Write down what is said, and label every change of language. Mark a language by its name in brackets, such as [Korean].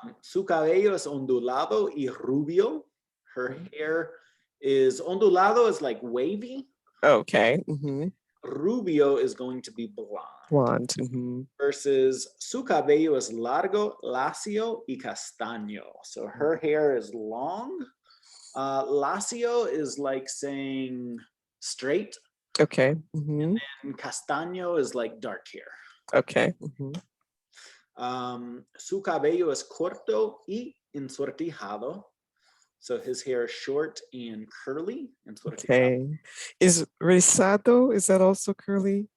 [Spanish] Su cabello es ondulado y rubio. [English] Her Mhm. hair is ondulado is like wavy. Okay. Mhm. Rubio is going to be blonde. Blonde. Mhm. [Spanish] Versus su cabello es largo, lacio y castaño. [English] So her hair is long Lacio is like saying straight, Okay. Mhm. and castaño is like dark hair. Okay. Mhm. [Spanish] Su cabello es corto y ensortijado. [English] So his hair is short and curly. [Spanish] Ensortijado. [English] Okay. Is rizado, is that also curly?